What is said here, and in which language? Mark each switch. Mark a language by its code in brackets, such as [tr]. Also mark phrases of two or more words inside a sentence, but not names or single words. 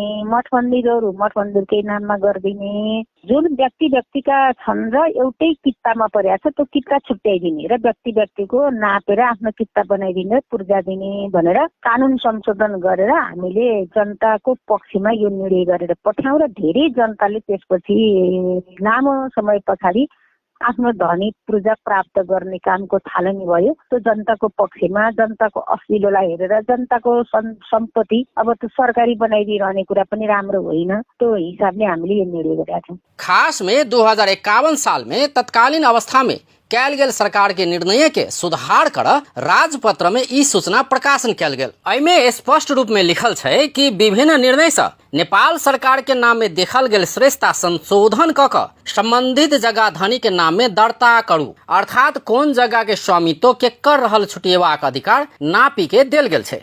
[ne] मठ मन्दिरकै नाममा गरिदिने, जुन व्यक्तिका छन् र एउटै कित्तामा परेको छ त्यो कित्ता छुट्याइदिने र व्यक्तिको नापेर आफ्नो कित्ता बनाइदिने, पूर्जा दिने भनेर कानुन संशोधन गरेर हामीले जनताको पक्षमा यो निर्णय गरेर पठाउँ र धेरै जनताले त्यसपछि लामो समय पछाडि आफ्नो धनी पूर्जा प्राप्त गर्ने कामको थालनी भयो। त्यो जनताको पक्षमा जनताको असिलोलाई हेरेर जनताको सम्पत्ति अब त्यो सरकारी बनाइदिइरहने कुरा पनि राम्रो होइन। त्यो हिसाबले हामीले यो निर्णय गरेका छौँ। [mai] खास में 2051 साल में तत्कालीन अवस्था में कैल गेल सरकार के निर्णय के सुधार कर राजपत्र में ई सूचना प्रकाशन कैल गेल। एमे स्पष्ट रूप में लिखल छै कि विभिन्न निर्णय से नेपाल सरकार के नाम में देखल गेल श्रेष्ठता संशोधन क संबंधित जगह धनी के नाम में दर्ता करू, अर्थात कोन जगह के स्वामित्व के कर रहल छुटिएबाक अधिकार नापी के देल गेल छै।